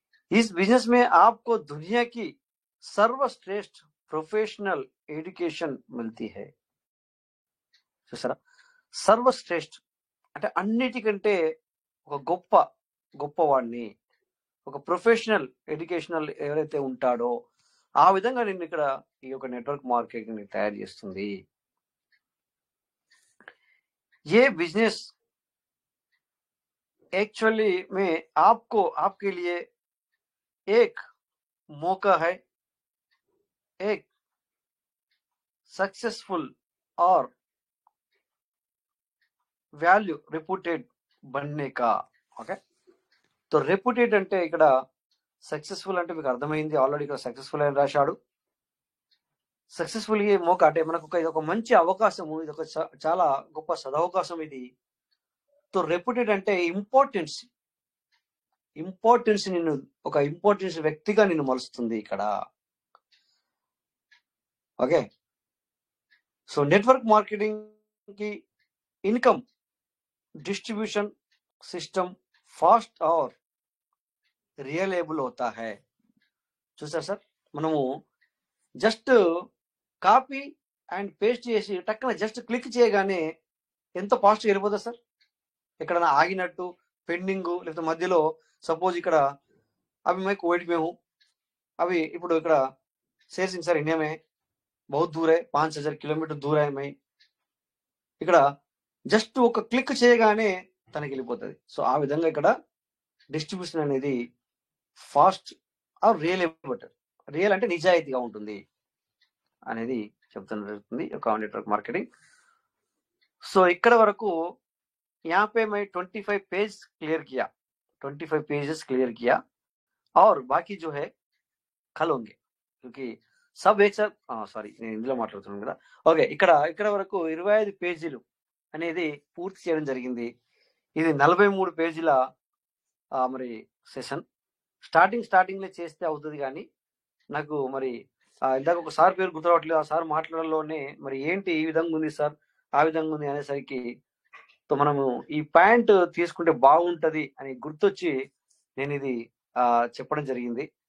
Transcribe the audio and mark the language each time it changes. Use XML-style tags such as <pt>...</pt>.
<hi>इस बिजनेस में आपको दुनिया की सर्वश्रेष्ठ प्रोफेशनल एजुकेशन मिलती है.</hi> <te>చూసారా, సర్వశ్రేష్ఠ అంటే అన్నిటికంటే ఒక గొప్పవాడిని, ఒక ప్రొఫెషనల్ ఎడ్యుకేషనల్ ఎవరైతే ఉంటాడో ఆ విధంగా నేను ఇక్కడ ఈ యొక్క నెట్వర్క్ మార్కెటింగ్ తయారు చేస్తుంది.</te> <hi>ये बिजनेस एक्चुअली में आपके लिए एक मौका है एक सक्सेसफुल और వాల్యూ రెప్యూటెడ్ बनने का.</hi> <te>ఓకే, तो రెప్యూటెడ్ అంటే ఇక్కడ సక్సెస్ఫుల్ అంటే మీకు అర్థమైంది ఆల్రెడీ, ఇక్కడ సక్సెస్ఫుల్ అని రాశాడు. సక్సెస్ఫుల్ మోక అంటే మనకు ఇది ఒక మంచి అవకాశము, ఇది ఒక చాలా గొప్ప సదవకాశం ఇది. తో రెప్యూటెడ్ అంటే ఇంపార్టెన్స్ నిన్ను ఒక ఇంపార్టెన్స్ వ్యక్తిగా నిన్ను మలుస్తుంది ఇక్కడ.</te> <hi>ఓకే, సో నెట్వర్క్ మార్కెటింగ్ की इनकम डिस्ट्रीब्यूशन सिस्टम फास्ट और रियलेबल होता है.</hi> <te>చూసారు సార్, మనము జస్ట్ కాపీ అండ్ పేస్ట్ చేసి టక్కన జస్ట్ క్లిక్ చేయగానే ఎంత ఫాస్ట్గా వెళ్ళిపోతుంది సార్. ఎక్కడైనా ఆగినట్టు పెండింగ్ లేకపోతే మధ్యలో సపోజ్ ఇక్కడ అవి</te> <hi>मैं कोविड में हूँ, अभी</hi> <te>ఇప్పుడు ఇక్కడ</te> <hi>शेर सिंह सर इंडिया में बहुत दूर है, 5000 किलोमीटर दूर है मैं.</hi> <te>ఇక్కడ జస్ట్ ఒక క్లిక్ చేయగానే తనకి వెళ్ళిపోతుంది. సో ఆ విధంగా ఇక్కడ డిస్ట్రిబ్యూషన్ అనేది ఫాస్ట్ ఆర్ రియల్ అంటే నిజాయితీగా ఉంటుంది అనేది చెప్తున్న జరుగుతుంది ఒక నెట్వర్క్ మార్కెటింగ్. సో ఇక్కడ వరకు</te> <hi>यहाँ पे मैं 25 पेज क्लियर किया, 25 पेजेस क्लियर किया और बाकी जो है कल होंगे क्योंकि सब एक साथ</hi> <te>సారీ నేను ఇందులో మాట్లాడుతున్నాను కదా. ఓకే, ఇక్కడ వరకు 25 పేజీలు అనేది పూర్తి చేయడం జరిగింది. ఇది 43 పేజీల మరి సెషన్. స్టార్టింగ్ లో చేస్తే అవుతుంది కానీ నాకు మరి ఇందాక ఒక సార్ పేరు గుర్తురావట్లేదు. ఆ సార్ మాట్లాడలోనే మరి ఏంటి ఈ విధంగా ఉంది సార్, ఆ విధంగా ఉంది అనేసరికి తో మనము ఈ పాయింట్ తీసుకుంటే బాగుంటది అని గుర్తొచ్చి నేను ఇది చెప్పడం జరిగింది.</te>